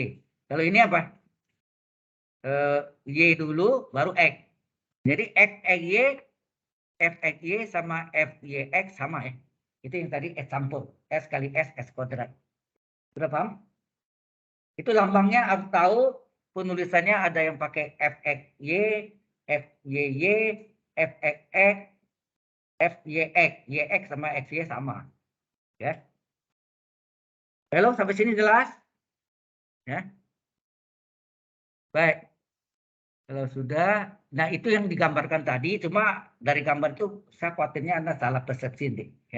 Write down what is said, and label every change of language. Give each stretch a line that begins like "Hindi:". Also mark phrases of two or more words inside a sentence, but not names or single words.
Indonesian: Kalau ini apa? Y dulu baru X. Jadi X Y, F X Y sama F Y X sama ya. Itu yang tadi S campur. S kali S, S kuadrat. Sudah paham? Itu lambangnya harus tahu penulisannya ada yang pakai F X Y, F Y Y, F X X, F Y X. Y X sama X Y sama. Ya. Halo, sampai sini jelas? Ya. Baik. Kalau sudah, nah itu yang digambarkan tadi, cuma dari gambar itu saya khawatirnya Anda salah persepsi nih, ya.